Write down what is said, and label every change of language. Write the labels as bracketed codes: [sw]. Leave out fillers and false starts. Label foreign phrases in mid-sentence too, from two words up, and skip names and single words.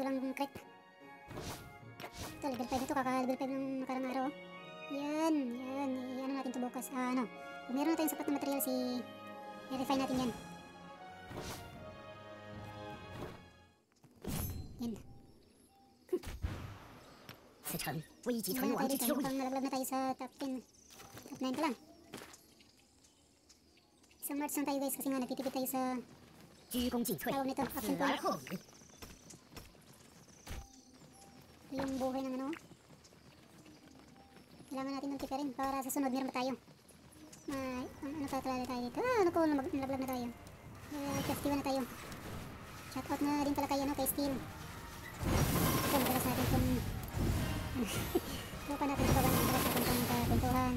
[tl] Kahit walang crack. Ito, level 5 na to. Kaka-level 5 ng nakarang araw. Yan. Ano natin to bukas. Ano. Kung meron na tayong sapat na materials, i-refine natin yan. Yan. [zh] 此城危急存 [tl] Wala na [zh] 亡 [tl] tayo [zh] 之 [tl] dito. [zh] 秋也。 [tl] Mukhang nalaglag na tayo sa top 10. Top 9 pa lang. Isang March lang tayo guys kasi nga nagtitipid tayo sa [zh] 鞠躬尽瘁， [tl] tawag nito. [zh] 死 [en] Action [zh] 而 [en] point. [zh] 后已。 [tl] Yung buhay ng ano. Kailangan natin ng tipirin para sa sunod meron pa tayo. Ano tatalala tayo dito? Naku, nalaglag na tayo. Festival na tayo. Shoutout na din pala kayo no, kay Steel. Ito, madalas natin kung lupa natin ito ba madalas natin kung kakwentuhan.